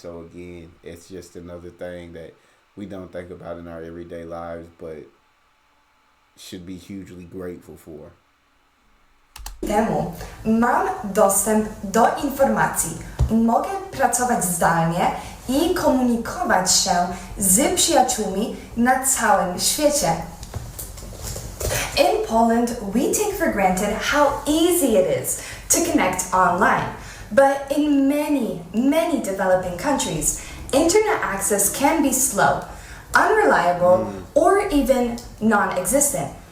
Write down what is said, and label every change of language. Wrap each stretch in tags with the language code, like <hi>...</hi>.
<en>So again, it's just another thing that we don't think about in our everyday lives, but should be hugely grateful for.</en> <pl>Temu mam dostęp do informacji. Mogę pracować zdalnie i komunikować się z przyjaciółmi na całym świecie.</pl> <en>In Poland, we take for granted how easy it is to connect online. But in many developing countries, internet access can be slow, unreliable, or even non-existent.</en>